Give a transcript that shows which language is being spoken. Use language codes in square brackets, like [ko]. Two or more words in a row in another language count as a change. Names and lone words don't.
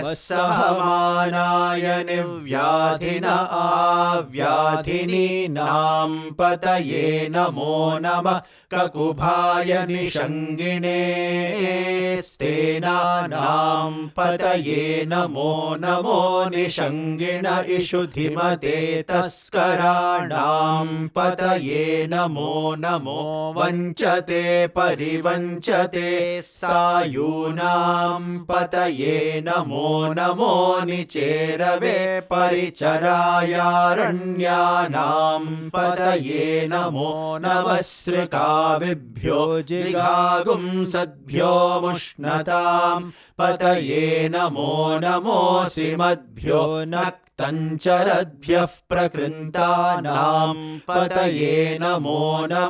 [sa] సహమానాయ నివ్యాధిన ఆవ్యాధినీనాం పతయే నమో నమః కకుభాయ నిషంగిణే స్తేనానాం పతయే నమో నిషంగిణ ఇషుధిమతే తస్కరాణాం పతయే నమో వంచతే పరివంచతే స్థాయూనాం పతయే नमो नमो निचेरवे परिचरायारण्यानां पतये नमो नमस्ृकाविभ्यो जिगागुंसद्भ्यो मुष्णतां पतये नमो नमोऽसिमद्भ्यो नक्तञ्चरद्भ्यः प्रकृन्तानां पतये नमो नम